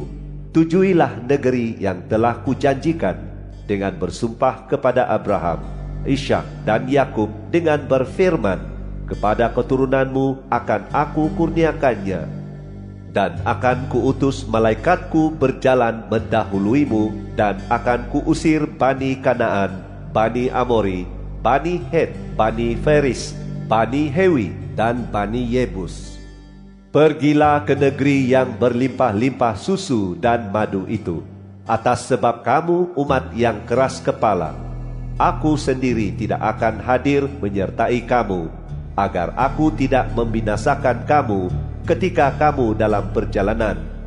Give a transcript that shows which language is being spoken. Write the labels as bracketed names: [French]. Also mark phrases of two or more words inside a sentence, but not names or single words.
[Indonesian] Tujuilah negeri yang telah kujanjikan dengan bersumpah kepada Abraham, Ishak dan Yakub dengan berfirman, kepada keturunanmu akan aku kurniakannya. Dan akan kuutus malaikatku berjalan mendahuluimu, dan akan kuusir Bani Kanaan, Bani Amori, Bani Het, Bani Feris, Bani Hewi, dan Bani Yebus. Pergilah ke negeri yang berlimpah-limpah susu dan madu itu, atas sebab kamu umat yang keras kepala. Aku sendiri tidak akan hadir menyertai kamu, agar aku tidak membinasakan kamu ketika kamu dalam perjalanan."